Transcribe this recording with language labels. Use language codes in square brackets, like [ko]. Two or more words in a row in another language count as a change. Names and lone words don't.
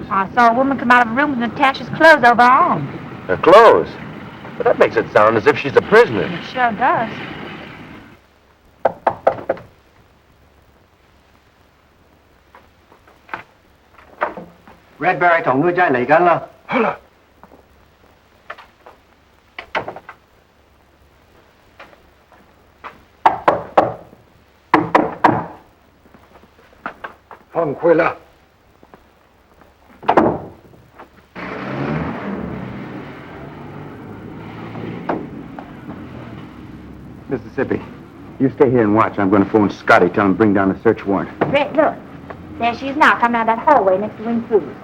[en] I saw a woman come out of a room with Natasha's clothes over her arm. Her clothes? But that makes it sound as if she's a prisoner. It sure does. [yue] Redberry 同佢真係嚟緊啦。好啦。放回了。 [en] Mississippi, you stay here and watch. I'm going to phone Scotty, tell him to bring down a search warrant. Red, look. There she is now, coming out of that hallway next to Wing Foo's.